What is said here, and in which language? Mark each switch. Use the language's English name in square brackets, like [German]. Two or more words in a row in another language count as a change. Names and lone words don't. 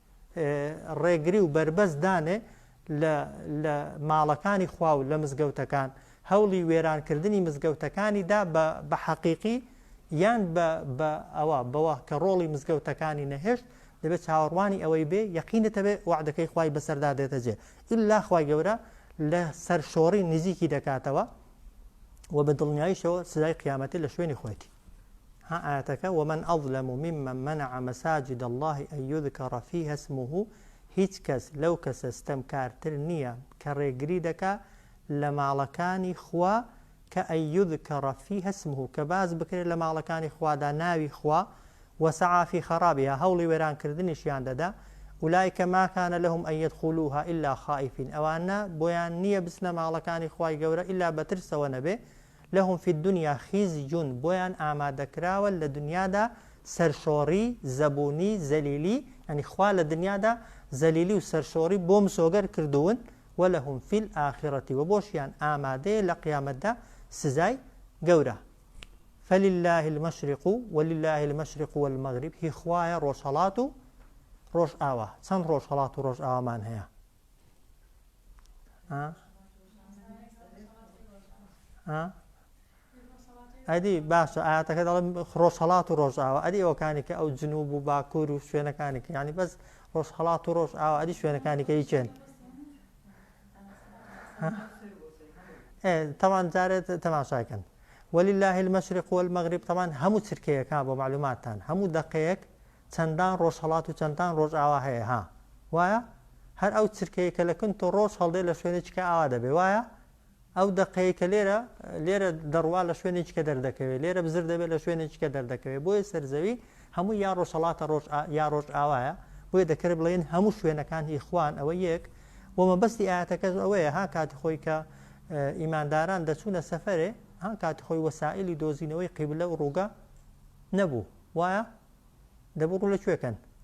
[Central Kurdish] ڕێگری و بەربەست دانێ لە ماڵەکانی خوا و لە مزگەوتەکان هەوڵی وێرانکردنی مزگەوتەکانیدا بە حەقیقی یان بەوە کە ڕۆڵی مزگەوتەکانی نەهێشت دەبێت چاوەڕوانی ئەوەی بێ یەقینێتە بێ وعدەکەی خوای بەسەردا دێتە جێ ئیلا خوای گەورە لە سەرشۆڕی نزیکی دەکاتەوە و بە دڵنیاییشەوە سزای قیامەتی لە شوێنی خۆیەتی ها ئاەتەکە [Arabic] ومن أظلم ممن منع مساجد الله أن يذكر فيها اسمه [Central Kurdish] هیچ کەس لەو کەسە ستەمکارتر نییە کە ڕێگری دەکا لە ماڵەکانی خوا کە [Arabic] ئەن یذکەڕ فیها اسمه [Central Kurdish] کە باز بکرێت لە ماڵەکانی خوادا ناوی خوا [Arabic] وسعى في خرابها [Central Kurdish] هەوڵی وێرانکردنیشیان دەدا [Arabic] ئولایکە ما کانە لەهم ئەن یەدخولوها ئیلا خائیفین [Central Kurdish] ئەوانە بۆیان نییە بچنە ماڵەکانی خوای گەورە ئیلا بەترسەوە نەبێ [Arabic] لەهم فی الدنیا خیزیون [Central Kurdish] بۆیان ئامادەکراوە لە دنیادا سەرشۆڕی زەبوونی زەلیلی یعنی خوا لە دنیادا زەلیلی و سەرشۆڕی بۆ مسۆگەر کردوون [Arabic] وەلەهم فی الآخرة [Central Kurdish] و بۆشیان ئامادەیە لە قیامەتدا سزای گەورە [Arabic] فلله المشرق ولله المشرق والمغرب [Central Kurdish] هی خوایە ڕۆژهەڵات و ڕۆژ ئاوا چەند ڕۆژهەڵات و ڕۆژ ئاوامان هەیە ئەدی باشە ئاەتەکە دەڵێ ڕۆژهەڵات و ڕۆژ ئاوا ئەدی ئەوەکانی کە ئەو جنوب و باکوور و شوێنەکانی کە ینی بەس ڕۆژهەڵات و ڕۆژ ئاوا ئەدی شوێنەکانی کە هیچێن تەوان جارێت تەماشاکەن [Arabic] ولله المشرق والمغرب [Central Kurdish] طبعا هەموو چرکەیەکان بۆ معلوماتان هەموو دقەیەک چەندان ڕۆژهەڵات و چەندان ڕۆژ ئاوا هەیە ها وایە هەر ئەو چرکەیە کە لە کن تۆ ڕۆژ هەڵدێ لە شوێنێککە ئاوا دەبێ وایە ئەو دقەیە کە لێرە دەڕوا لە شوێنێککە دەردەکەوێت لێرە بزر دەبێت لە شوێنێککە دەردەکەوێت بۆیە سەرزەوی هەموو یا ڕۆژهەڵاتە یا ڕۆژ ئاوایە بۆیە دەکرد بڵێن هەموو شوێنەکان هی خوان ئەوە یەک ومە بەستی ئاەتەکەش ئەوەیە ها کاتی خۆی کە ئیمانداران دەچوونە سەفەرێ ها کاتی خۆی وەسائلی دۆزینەوەی قیبلە و ڕووگە نەبوو وایە دەبوو ڕوو لەکوێکەن